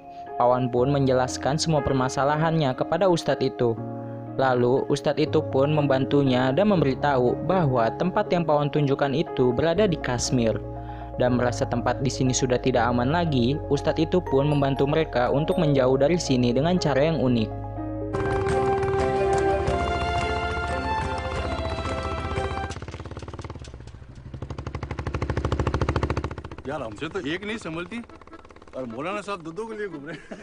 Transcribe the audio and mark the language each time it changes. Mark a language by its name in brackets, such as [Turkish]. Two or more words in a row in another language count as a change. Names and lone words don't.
[Indonesian] Pawan pun menjelaskan semua permasalahannya kepada ustadz itu. Lalu, ustadz itu pun membantunya dan memberitahu bahwa tempat yang Pawan tunjukkan itu berada di Kashmir. Dan merasa tempat di sini sudah tidak aman lagi, ustadz itu pun membantu mereka untuk menjauh dari sini dengan cara yang unik. [Hindi] यार हमसे तो एक नहीं संभलती और मौलाना साहब दो के लिए घूम रहे